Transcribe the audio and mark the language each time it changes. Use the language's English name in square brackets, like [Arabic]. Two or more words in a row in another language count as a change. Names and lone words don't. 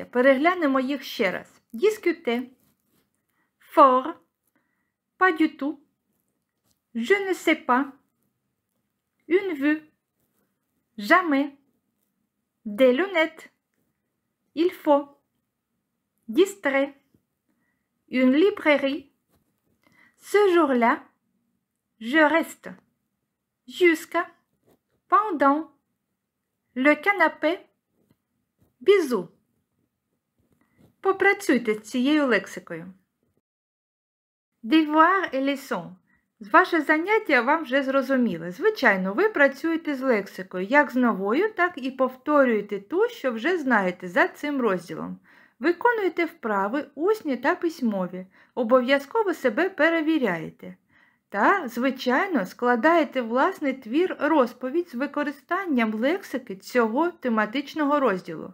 [Ukrainian] Переглянемо їх ще раз. [French] Discuter, fort, pas du tout, je ne sais pas, une vue, jamais, des lunettes, il faut, distrait, une librairie, ce jour-là, je reste, jusqu'à, pendant, le canapé, bisous. [Ukrainian] Попрацюйте з цією лексикою. [French] Devoir et leçon. [Ukrainian] Ваше заняття вам вже зрозуміле. Звичайно, ви працюєте з лексикою, як з новою, так і повторюєте ту, що вже знаєте за цим розділом. Виконуєте вправи, усні та письмові. Обов'язково себе перевіряєте. Та, звичайно, складаєте власний твір-розповідь з використанням лексики цього тематичного розділу.